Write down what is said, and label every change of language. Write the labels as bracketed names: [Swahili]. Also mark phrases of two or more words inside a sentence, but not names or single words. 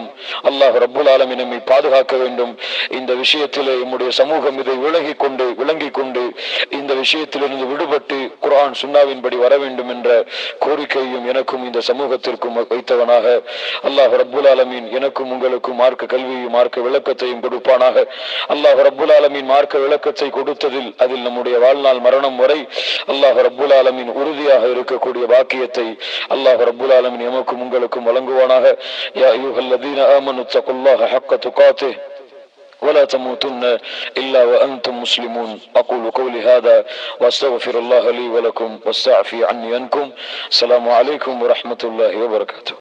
[Arabic] الله رب العالمين [Tamil] நம்மை பாதுகாக்க வேண்டும். இந்த விஷயத்திலே நம்முடைய சமூகம் இதை விளங்கிக் கொண்டு இந்த விஷயத்திலிருந்து விடுபட்டு குர்ஆன் சுன்னாவின்படி வர வேண்டும் என்ற கோரிக்கையும் எனக்கும் இந்த சமூகத்திற்கும் வைத்தவனாக அல்லாஹ் ரப்புல் ஆலமீன் எனக்கும் உங்களுக்கும் மார்க்க கல்வியும் மார்க்க விளக்கத்தையும் கொடுப்பானாக. [Arabic] الله رب العالمين [Tamil] மார்க்க விளக்கத்தை கொடுத்ததில் அதில் நம்முடைய வாழ்நாள் மரணம் வரை [Arabic] الله رب العالمين [Tamil] உறுதியாக இருக்கக்கூடிய பாக்கியத்தை [Arabic] الله رب العالمين [Tamil] எமக்கும் உங்களுக்கும் வழங்குவானாக. [Arabic] يا أيها الذين آمنوا اتقوا الله حق تقاته ولا تموتن إلا وأنتم مسلمون. أقول قولي هذا وأستغفر الله لي ولكم واستعفي عني عنكم. السلام عليكم ورحمة الله وبركاته.